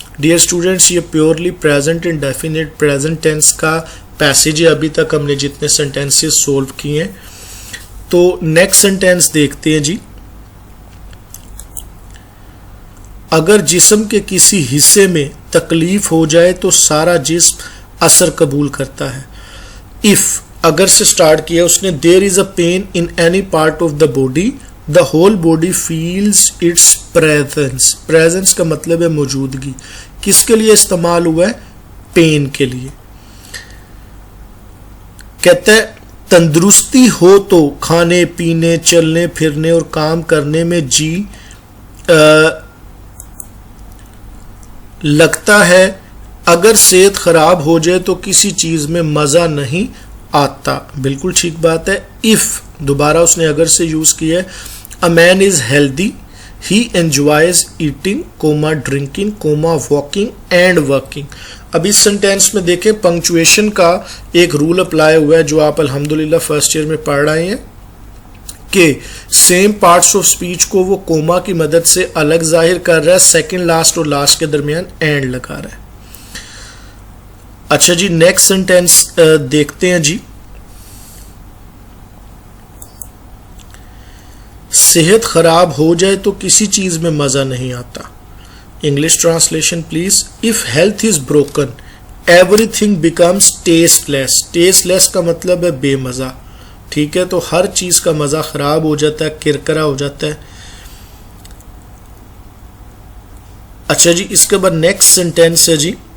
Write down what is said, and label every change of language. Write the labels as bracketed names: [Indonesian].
[Urdu] Dear students, یہ purely present and definite present tense کا passage ہے. ابھی تک ہم نے جتنے سینٹینسز سولو کیے ہیں. تو نیکسٹ سینٹینس دیکھتے ہیں جی. اگر جسم کے کسی حصے میں تکلیف ہو جائے تو سارا جسم اثر قبول کرتا ہے. [English] if [Urdu] اگر سے سٹارٹ کیا اس نے, [English] there is a pain in any part of the body, the whole body feels its presence. [Urdu] presence کا مطلب ہے موجودگی. کس کے لیے استعمال ہوا ہے؟ پین کے لیے. کہتا ہے تندرستی ہو تو کھانے پینے, چلنے پھرنے اور کام کرنے میں جی لگتا ہے. اگر صحت خراب ہو جائے تو کسی چیز میں مزہ نہیں آتا. بالکل ٹھیک بات ہے. if دوبارہ اس نے اگر سے یوز کیا ہے. [English] a man is healthy, he enjoys eating, drinking, walking and working. [Urdu] اب اس سنٹینس میں دیکھیں پنکچویشن کا ایک رول اپلائی ہوا ہے جو آپ الحمدللہ فرسٹ ایئر میں پڑھ رہے ہیں کہ سیم پارٹس آف سپیچ کو وہ کوما کی مدد سے الگ ظاہر کر رہا ہے, سیکنڈ لاسٹ اور لاسٹ کے درمیان اینڈ لگا رہا ہے. اچھا جی, نیکسٹ سینٹینس دیکھتے ہیں جی. صحت خراب ہو جائے تو کسی چیز میں مزہ نہیں آتا. English translation please. [English] if health is broken, everything becomes tasteless. [Urdu] tasteless کا مطلب ہے بے مزہ, ٹھیک ہے. تو ہر چیز کا مزہ خراب ہو جاتا ہے, کرکرا ہو جاتا ہے. اچھا جی, اس کے بعد نیکسٹ سینٹینس ہے جی.